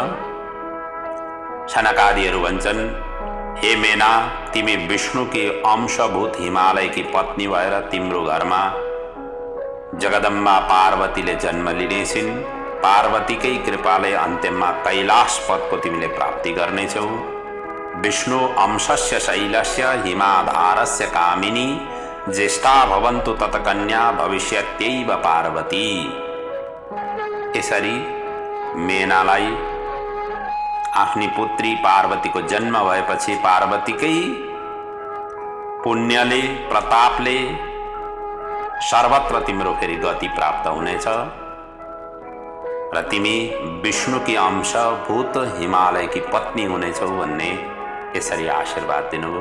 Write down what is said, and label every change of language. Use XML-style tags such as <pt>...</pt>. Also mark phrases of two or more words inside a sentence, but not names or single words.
<ne>सनकादिहरू भन्छन्, हे मेना, तिमी विष्णुकी अंशभूत हिमालयकी पत्नी भएर तिम्रो घरमा जगदम्बा पार्वतीले जन्म लिनेछिन्। पार्वतीकै कृपाले अन्त्यमा कैलाश पदको तिमीले प्राप्ति गर्नेछौ।</ne> <sa>विष्णु अंशस्य शैलस्य हिमाधारस्य कामिनी ज्येष्ठा भवन्तु तत्कन्या भविष्यत्यैव पार्वती।</sa> <ne>यसरी मेनालाई आफ्नी पुत्री पार्वतीको जन्म भएपछि पार्वतीकै पुण्यले, प्रतापले सर्वत्र तिम्रो फेरि गति प्राप्त हुनेछ र तिमी विष्णुकी अंशभूत हिमालयकी पत्नी हुनेछौ भन्ने यसरी आशीर्वाद दिनुभयो।</ne>